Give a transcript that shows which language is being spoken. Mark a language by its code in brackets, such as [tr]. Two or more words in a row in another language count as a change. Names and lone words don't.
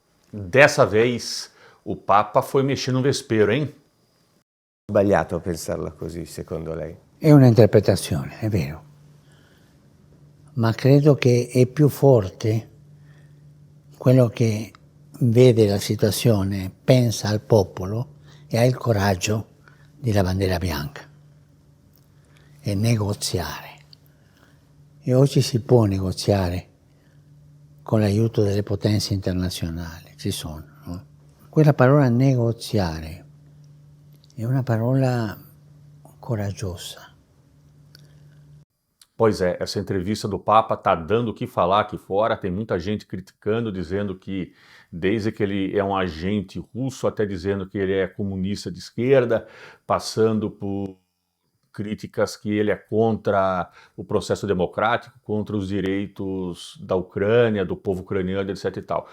[pt] Dessa vez o Papa foi mexer no vespeiro, hein? [it] Sbagliato a pensarla così, secondo lei? È un'interpretazione, è vero, ma credo che è più forte quello che vede la situazione, pensa al popolo e ha il coraggio della bandiera bianca e negoziare. E oggi si può negoziare con l'aiuto delle potenze internazionali, ci sono. No? Quella parola negoziare è una parola coraggiosa. [pt] Pois é, essa entrevista do Papa tá dando o que falar aqui fora, tem muita gente criticando, dizendo que desde que ele é um agente russo, até dizendo que ele é comunista de esquerda, passando por críticas que ele é contra o processo democrático, contra os direitos da Ucrânia, do povo ucraniano, etc e tal.